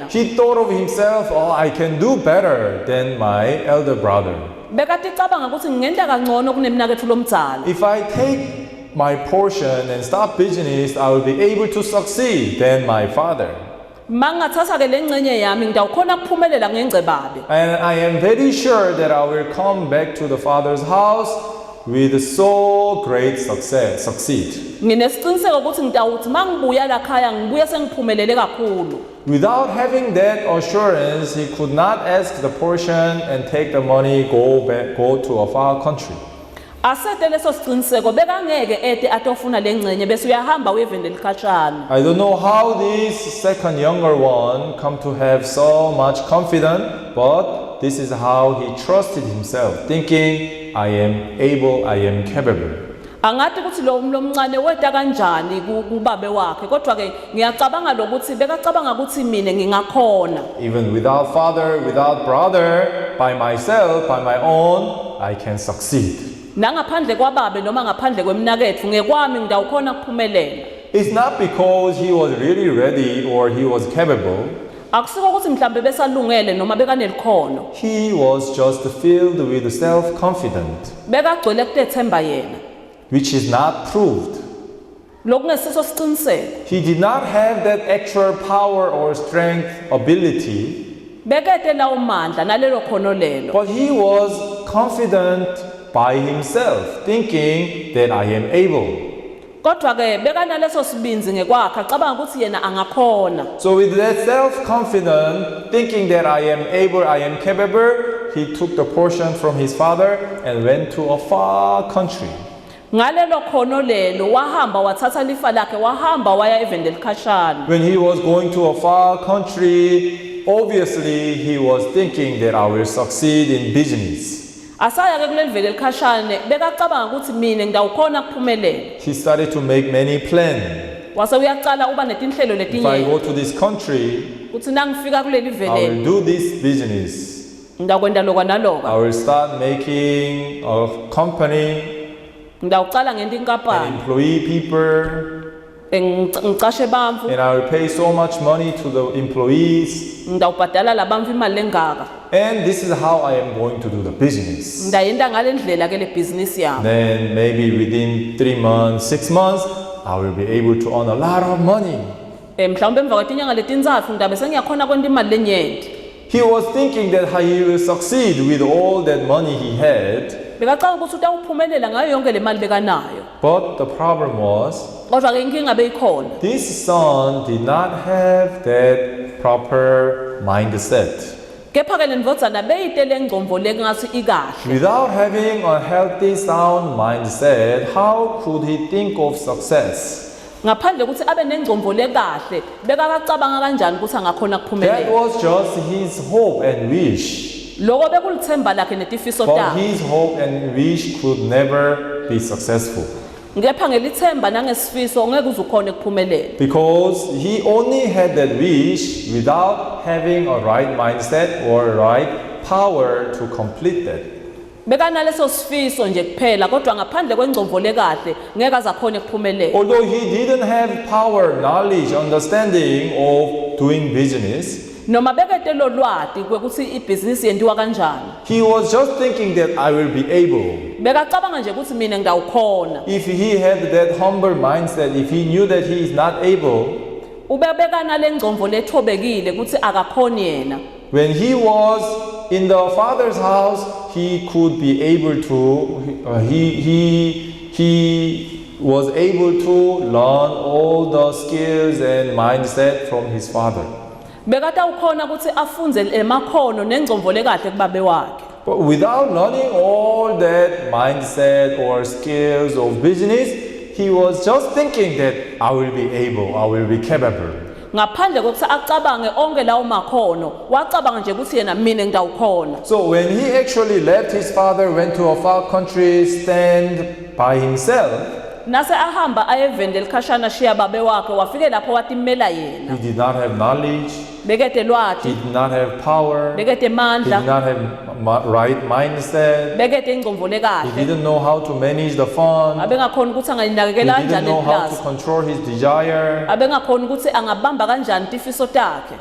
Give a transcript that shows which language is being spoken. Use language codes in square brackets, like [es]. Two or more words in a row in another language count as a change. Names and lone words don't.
[en] He thought of himself, oh, I can do better than my elder brother. [ss] Bekade icabanga ukuthi ngingenta kangcono kunemnakethu lomdzala. [en] If I take my portion and start business, I will be able to succeed than my father. [ss] Mangathatha ke lengcenye yami ngidawukhona kuphumelela ngengcebabe. [en] And I am very sure that I will come back to the father's house with so great succeed. [ss] Nginesiqiniseko ukuthi ngidawuthi mangibuya la khaya ngibuye sengiphumelele kakhulu. [en] Without having that assurance, he could not ask the portion and take the money, go to a far country. [ss] Asete leso siqiniseko bekangeke ete atofuna lengcenye bese uyahamba uyevendela ikhatshana. [en] I don't know how this second younger one come to have so much confidence, but this is how he trusted himself, thinking, I am able, I am capable. [ss] Angathi ukuthi lo mncane weta kanjani kubabe wakhe kodwa ke ngiyacabanga lokuthi bekacabanga ukuthi mina ngingakhona. [en] Even without father, without brother, by myself, by my own, I can succeed. [ss] Nangaphandle kwababe noma ngaphandle kwemnakethu ngekwami ngidawukhona kuphumelela. [en] It's not because he was really ready or he was capable. [ss] Akusiko ukuthi mhlambe besalungele noma bekanelikhono. [en] He was just filled with self-confidence, [ss] Bekagcwele kutethemba yena. [en] which is not proved. [ss] Lokungesiso siqiniseko. [en] He did not have that actual power or strength ability, [ss] Bekete lawo mandla nalelo khono lelo. [en] but he was confident by himself, thinking that I am able. [ss] kodwa ke bekanaleso sibinzi ngekwakhe acabanga ukuthi yena angakhona. [en] So with that self-confidence, thinking that I am able, I am capable, he took the portion from his father and went to a far country. [ss] Ngalelo khono lelo wahamba wathatha lifa lakhe wahamba waya evende likhashana. [en] When he was going to a far country, obviously he was thinking that I will succeed in business. [ss] Asaya ke kuleli vele likhashane bekacabanga ukuthi mina ngidawukhona kuphumelela. [en] He started to make many plans. [ss] Wase uyaqala uba netinhlelo [en] If I [ss] letinye. [en] go to this country, [ss] Kuthi nangifika kuleli [en] I [ss] vele [en] will do this business. [ss] ngidakwenda lokwa naloka. [en] I will start making a company [ss] Ngidawuqala ngento [en] and [ss] inkampani. [en] employ people, [ss] Ngicashe bamfu, [en] and I will pay so much money to the employees. [ss] ngidawubhadala labamfu imali lengaka. [en] And this is how I am going to do the business. [ss] Ndayenda ngalendlela ke le business yami. [en] Then maybe within 3 months, 6 months, I will be able to earn a lot of money. [ss] Mhlawumbe emva kwetinyanga letintsatfu ndabe sengiyakhona kwenta imali lenyenti. [en] He was thinking that he will succeed with all that money he had. [ss] Bekacanga ukuthi utawuphumelela ngayo yonke le mali bekanayo. [en] But the problem was, [ss] Kodwa ke inkinga beyikhona. [en] this son did not have that proper mindset. [ss] Kepha ke lendvodzana beyitele ngcomvo lengathi ikahle. [en] Without having a healthy, sound mindset, how could he think of success? [ss] Ngaphandle ukuthi abe nengcomvo lekahle bekakacabanga kanjani ukuthi angakhona [en] That [ss] kuphumelela. [en] was just his hope and wish. [ss] Lokho bekulithemba lakhe netifiso [en] But [ss] takhe. [en] his hope and wish could never be successful. [ss] Ngepha ngelithemba nangesifiso ngeke uzukhona kuphumelela. [en] Because he only had that wish without having a right mindset or right power to complete that. [ss] Bekanaleso sifiso nje kuphela kodwa ngaphandle kwengcomvo lekahle ngeke azakhona kuphumelela. [en] Although he didn't have power, knowledge, understanding of doing business, [ss] Noma bekete lo lwati kwekuthi ibhizinisi yenziwa kanjani. [en] he was just thinking that I will be able. [ss] Bekacabanga nje ukuthi mina ngidawukhona. [en] If he had that humble mindset, if he knew that he is not able, [ss] Ubebekana lengcomvo lethobekile ukuthi akakhoni yena. [en] when he was in the father's house, he could be able to, he was able to learn all the skills and mindset from his father. [ss] Bekata ukhona ukuthi afunze emakhono nengcomvo lekahle kubabe wakhe. [en] But without learning all that mindset or skills of business, he was just thinking that I will be able, I will be capable. [ss] Ngaphandle kokuthi acabange onke lawo makhono, wacabanga nje ukuthi yena mina ngidawukhona. [en] So when he actually left his father, went to a far country, stand by himself, [ss] Nase ahamba ayevende likhashana shiya babe wakhe wafike lapho watimela yena. [en] he did not have knowledge, [ss] Bekete [en] he [ss] lwati, [en] did not have power, he [ss] bekete [en] did [ss] mandla, [en] not have right mindset, [ss] bekete ingcomvo [en] he [ss] lekahle. [en] didn't know how to manage the fund, [ss] Abengakhona ukuthi [en] he [ss] angayinakekela [en] didn't [ss] kanjani [en] know how to [ss] iplaza. [en] control his desire. [ss] Abengakhona ukuthi angabamba kanjani tifiso takhe.